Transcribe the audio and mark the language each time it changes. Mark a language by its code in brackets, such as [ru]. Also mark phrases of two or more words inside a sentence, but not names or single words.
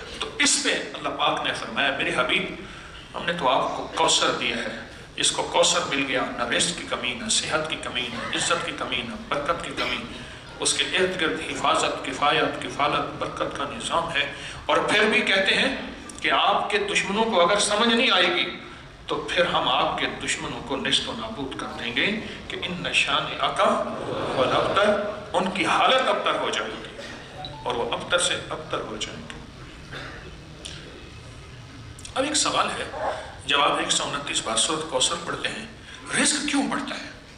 [ur] تو اس پہ اللہ پاک نے فرمایا میرے حبیب ہم نے تو آپ کو کوثر دیا ہے، اس کو کوثر مل گیا، نہ رزق کی کمی، نہ صحت کی کمی، نہ عزت کی کمی، نہ برکت کی کمی. اس کے ارد گرد حفاظت، کفایت، کفالت، برکت کا نظام ہے. اور پھر بھی کہتے ہیں کہ آپ کے دشمنوں کو اگر سمجھ نہیں آئے گی تو پھر ہم آپ کے دشمنوں کو نیست و نابود کر دیں گے کہ [ar] ان نشان آقا والابتر، [ur] ان کی حالت ابتر ہو جائے گی اور وہ ابتر سے ابتر ہو جائیں گے. اب ایک سوال ہے، جب آپ 129 بار سورۃ کوثر پڑھتے ہیں، رزق کیوں بڑھتا ہے؟